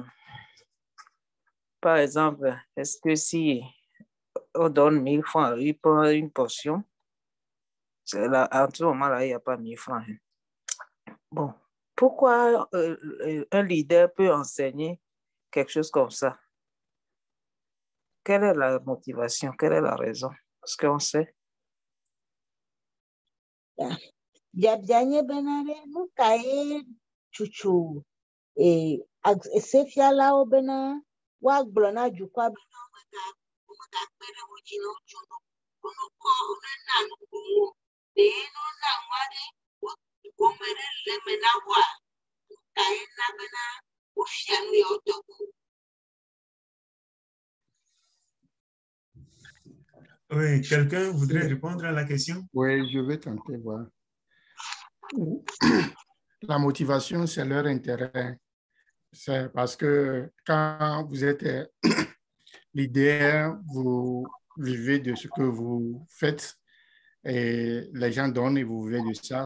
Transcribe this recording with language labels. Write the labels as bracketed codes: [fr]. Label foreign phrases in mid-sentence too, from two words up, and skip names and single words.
[fr] Par exemple, est-ce que si on donne 1000 francs, il prend une portion? Là, en ce moment-là, il n'y a pas 1000 francs. Bon, pourquoi un leader peut enseigner quelque chose comme ça? Quelle est la motivation? Quelle est la raison? Est-ce qu'on sait? [ee] Biabianye benare nukaye chuchu esefialawo bena wa gblɔ na dukɔa be womegakpe ɖe wo dzi na wotso wonokɔ wonena nukuwo ɖe nona ŋu aɖe gome ɖe le me na woa kae na bena wofia nu yawo tɔgbe. [fr] Oui, quelqu'un voudrait répondre à la question? Oui, je vais tenter voir. La motivation, c'est leur intérêt. C'est parce que quand vous êtes leader, vous vivez de ce que vous faites et les gens donnent et vous vivez de ça.